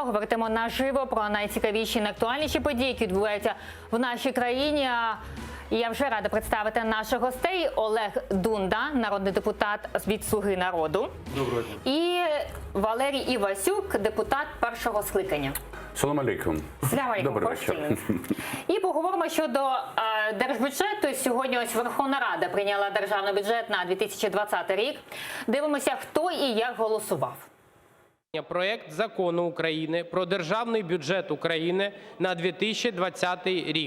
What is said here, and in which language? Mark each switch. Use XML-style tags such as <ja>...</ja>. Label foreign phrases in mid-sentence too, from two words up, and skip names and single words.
<uk>Говоритимо наживо про найцікавіші, найактуальніші події, які відбуваються в нашій країні. І я вже рада представити наших гостей. Олег Дунда, народний депутат від «Слуги народу». Доброго дня. І Валерій Івасюк, депутат першого скликання.</uk> <ar>سلام عليكم. سلام عليكم.</ar> <uk>Добрий вечір. І поговоримо щодо держбюджету. Сьогодні ось Верховна Рада прийняла державний бюджет на 2020 рік. Дивимося, хто і як голосував. Проект закону України про державний бюджет України на 2020 рік.</uk>